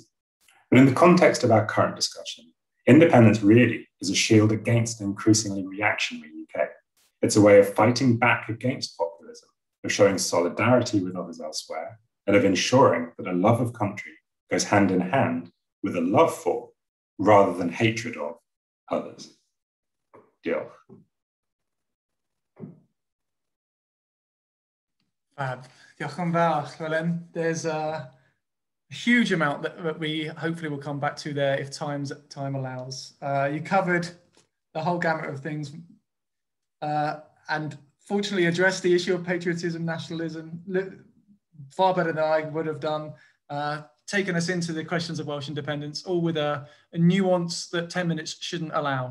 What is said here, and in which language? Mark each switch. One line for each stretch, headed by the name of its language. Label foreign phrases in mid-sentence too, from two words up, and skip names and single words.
English: But in the context of our current discussion, independence really is a shield against an increasingly reactionary UK. It's a way of fighting back against populism, of showing solidarity with others elsewhere, and of ensuring that a love of country goes hand in hand with a love for, rather than hatred of, others. Diolch. Fab.
Welsh: Diolch yn fawr, Llewellyn.
English: There's a huge amount that we hopefully will come back to there if time allows. You covered the whole gamut of things and fortunately addressed the issue of patriotism, nationalism far better than I would have done, taken us into the questions of Welsh independence, all with a nuance that 10 minutes shouldn't allow.